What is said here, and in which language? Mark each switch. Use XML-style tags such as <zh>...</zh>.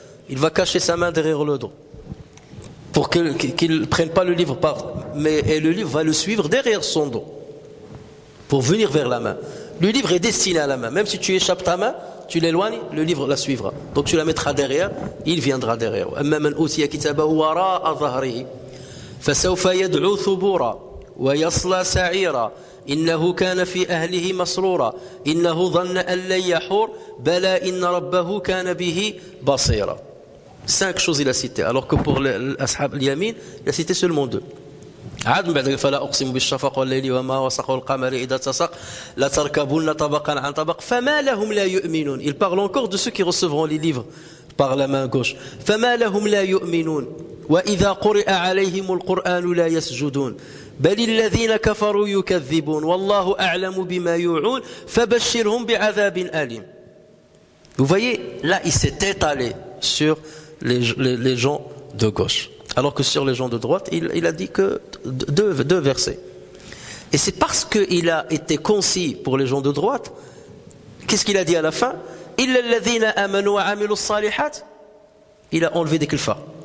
<fr>Il va cacher sa main derrière le dos pour qu'il ne prenne pas le livre et le livre va le suivre derrière son dos pour venir vers la main. Le livre est destiné à la main, même si tu échappes ta main, tu l'éloignes, le livre la suivra. Donc tu la mettras derrière, il viendra derrière.</fr> <ar>أما من أوتي كتابه وراء ظهره فسوف يدعو ثبورا ويصلى سعيرا إنه كان في أهله مسرورا إنه ظن أن لن يحور بلى إن ربه كان به بصيرا.</ar> <fr>5 choses il a cité, alors que pour l'ashab al-yamin, il a cité seulement 2.</fr> <ar>عاد بعد فلا أقسم بالشفق والليل وما وسق والقمر إذا اتسق لتركبن طبقا عن طبق فما لهم لا يؤمنون.</ar> <fr>Il parle encore de ceux qui recevront les livres par la main gauche.</fr> <ar>فما لهم لا يؤمنون وإذا قرئ عليهم القرآن لا يسجدون بل الذين كفروا يكذبون والله أعلم بما يوعون فبشرهم بعذاب أليم.</ar> <fr>Vous voyez, là il s'est étalé sur les gens de gauche. Alors que sur les gens de droite, il a dit que deux versets. Et c'est parce qu'il a été concis pour les gens de droite, qu'est-ce qu'il a dit à la fin? Il a enlevé des kilfa.</fr>